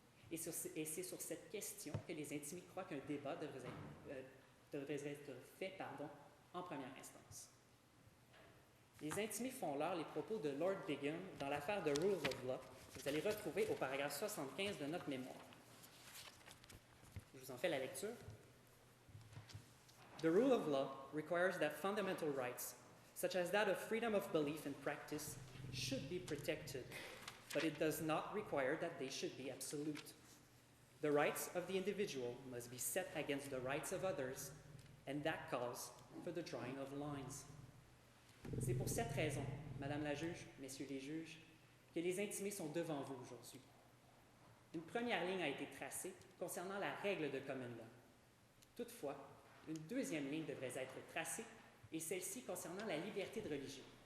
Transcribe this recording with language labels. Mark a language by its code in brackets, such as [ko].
[fr] Et c'est sur cette question que les intimés croient qu'un débat devrait être fait en première instance. Les intimés font leur les propos de Lord Bingham dans l'affaire de Rule of Law, que vous allez retrouver au paragraphe 75 de notre mémoire. Je vous en fais la lecture. [en] The rule of law requires that fundamental rights, such as that of freedom of belief and practice, should be protected, but it does not require that they should be absolute. The rights of the individual must be set against the rights of others, and that calls for the drawing of lines. [fr] C'est pour cette raison, Madame la juge, Messieurs les juges, que les intimés sont devant vous aujourd'hui. Une première ligne a été tracée concernant la règle de common law. Toutefois, une deuxième ligne devrait être tracée, et celle-ci concernant la liberté de religion.